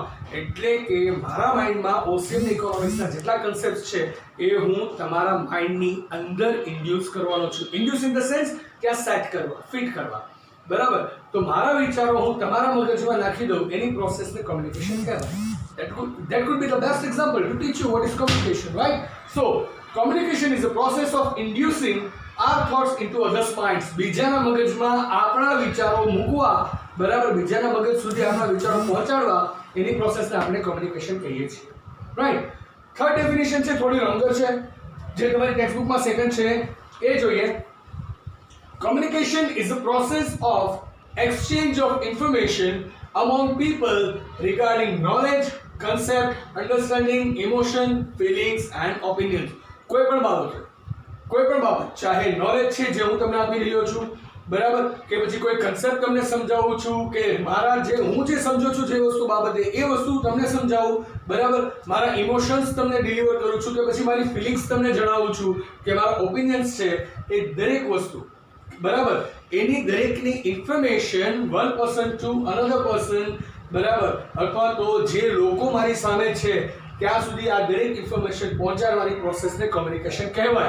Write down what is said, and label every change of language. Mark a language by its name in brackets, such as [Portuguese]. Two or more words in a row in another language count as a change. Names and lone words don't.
[Gujarati] એટલે કે મારા માઇન્ડમાં ઓસીએમ અને ઇકોનોમિક્સના જેટલા કન્સેપ્ટ છે એ હું તમારા માઇન્ડની અંદર ઇન્ડ્યુસ કરવાનો છું. [English] induce in the sense [Gujarati] કે આ સેટ કરવા, ફિટ કરવા. બરાબર. તો મારા વિચારો હું તમારા મગજમાં નાખી દઉં, એની પ્રોસેસને કોમ્યુનિકેશન કહેવાય. [English] That could be the best example to teach you what is communication, right? So communication is a process of inducing our thoughts into others' minds. [Gujarati] બીજાના મગજમાં આપણા વિચારો મૂકવા, બરાબર, બીજાના મગજ સુધી આપણા વિચારો પહોંચાડવા, એની પ્રોસેસને આપણે કોમ્યુનિકેશન કહીએ છીએ. રાઈટ. [English] third definition [Gujarati] છે, થોડી લોંગર છે, જે તમારી ટેક્સ્ટબુકમાં સેકન્ડ છે એ જોઈએ. [English] Communication is a process of exchange of information among people regarding knowledge, concept, understanding, emotion, feelings and opinions. [Gujarati] કોઈ પણ બાબત, ચાહે નોલેજ છે જે હું તમને આપી રહ્યો છું, બરાબર, કે પછી કોઈ કન્સેપ્ટ તમને સમજાવું છું, કે મારા હું જે સમજો છું જે વસ્તુ બાબતે એ વસ્તુ તમને સમજાવું, બરાબર, મારા ઇમોશન્સ તમને ડિલિવર કરું છું, કે પછી મારી ફિલિંગ્સ તમને જણાવું છું, કે મારા ઓપિનિયન્સ છે, એ દરેક વસ્તુ, બરાબર, એની દરેકની ઇન્ફોર્મેશન [English] one person to another person, [Gujarati] બરાબર, અથવા તો જે લોકો મારી સામે છે ત્યાં સુધી આ દરેક ઇન્ફોર્મેશન પહોંચાડવાની પ્રોસેસને કોમ્યુનિકેશન કહેવાય.